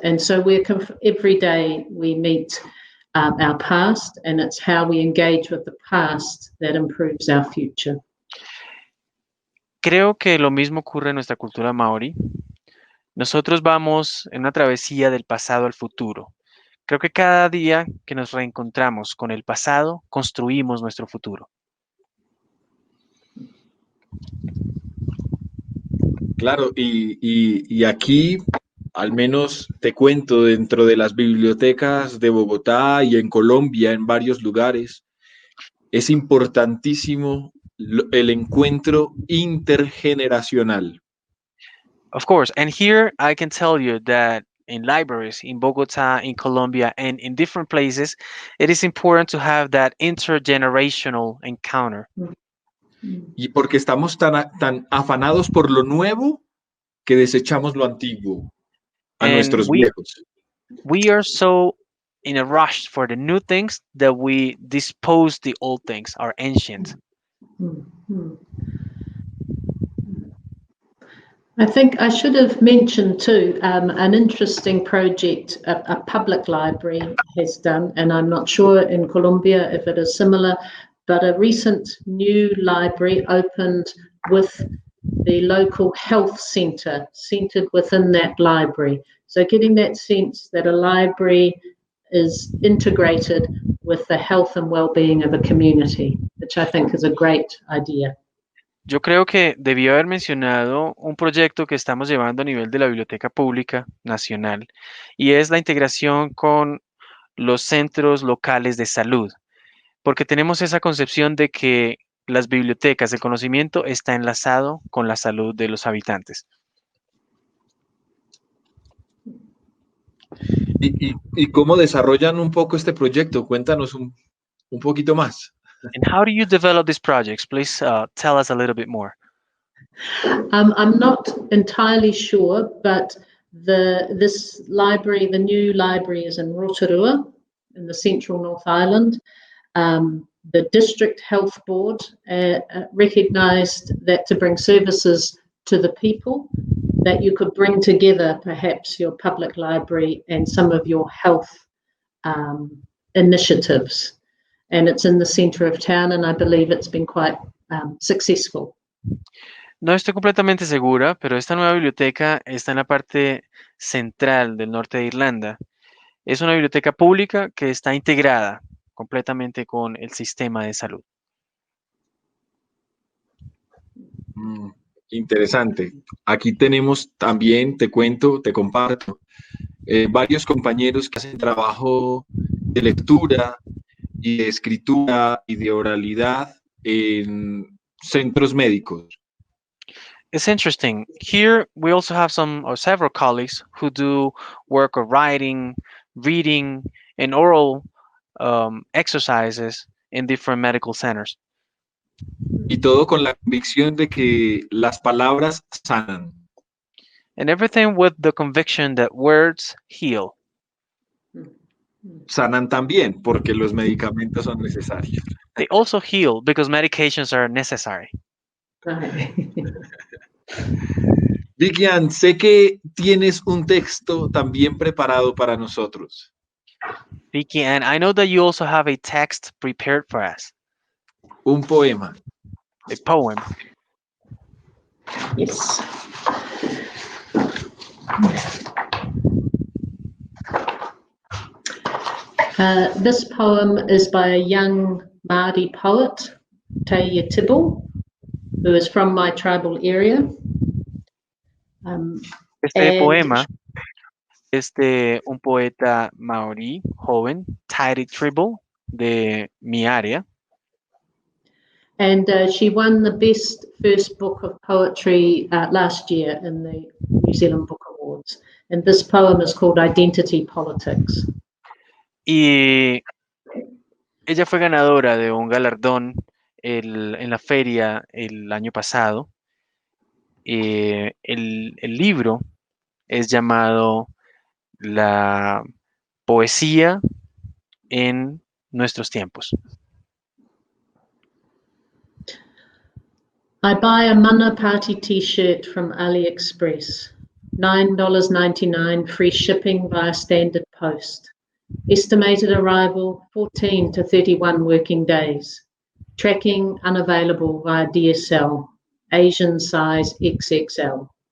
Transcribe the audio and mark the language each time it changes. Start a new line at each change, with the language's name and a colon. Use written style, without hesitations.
English: And so every day we meet our past, and it's how we engage with the past that improves our future.
Spanish: Creo que lo mismo ocurre en nuestra cultura maori. Nosotros vamos en una travesía del pasado al futuro. Creo que cada día que nos reencontramos con el pasado, construimos nuestro futuro. Claro, y aquí, al menos te cuento, dentro de las bibliotecas de Bogotá y en Colombia, en varios lugares, es importantísimo el encuentro intergeneracional.
English: Of course, and here I can tell you that in libraries in Bogota, in Colombia, and in different places, it is important to have that intergenerational encounter.
Spanish: Y porque estamos tan afanados por lo nuevo que desechamos lo antiguo a
English: And
Spanish: nuestros viejos.
English: we are so in a rush for the new things that we dispose the old things, our ancient. Mhm. I think I should have mentioned too an interesting project a public library has done, and I'm not sure in Colombia if it is similar, but a recent new library opened with the local health centre centred within that library. So getting that sense that a library is integrated with the health and well-being of a community, which I think is a great idea.
Spanish: Yo creo que debió haber mencionado un proyecto que estamos llevando a nivel de la Biblioteca Pública Nacional y es la integración con los centros locales de salud, porque tenemos esa concepción de que las bibliotecas, el conocimiento está enlazado con la salud de los habitantes. ¿Y cómo desarrollan un poco este proyecto? Cuéntanos un poquito más.
English: And how do you develop these projects? Please tell us a little bit more. I'm not entirely sure, but this library, the new library, is in Rotorua, in the central North Island. The District Health Board recognised that to bring services to the people, that you could bring together perhaps your public library and some of your health initiatives. And it's in the centre of town, and I believe it's been quite successful.
Spanish: No estoy completamente segura, pero esta nueva biblioteca está en la parte central del norte de Irlanda. Es una biblioteca pública que está integrada completamente con el sistema de salud. Interesante. Aquí tenemos también, te cuento, te comparto, varios compañeros que hacen trabajo de lectura y de escritura y de oralidad en centros médicos.
English: It's interesting. Here we also have some or several colleagues who do work of writing, reading, and oral exercises in different medical centers.
Spanish: Y todo con la convicción de que las palabras sanan.
English: And everything with the conviction that words heal.
Spanish: Sanan también porque los medicamentos son necesarios.
English: They also heal because medications are necessary. Right.
Spanish: Vivian, sé que tienes un texto también preparado para nosotros.
English: Vicky, and I know that you also have a text prepared for us,
Spanish: Un poema.
English: a poem. Yes. This poem is by a young Māori poet, Te Tibble, who is from my tribal area.
Spanish: Este poema es de un poeta maorí joven, Te Tribble, de mi área.
English: And she won the best first book of poetry last year in the New Zealand Book Awards. And this poem is called Identity Politics.
Spanish: Y ella fue ganadora de un galardón en la feria el año pasado. El libro es llamado La poesía en nuestros tiempos.
English: I buy a Mana Party t-shirt from AliExpress. $9.99 free shipping via standard post. Estimated arrival 14 to 31 working days. Tracking unavailable via DSL. Asian size XXL.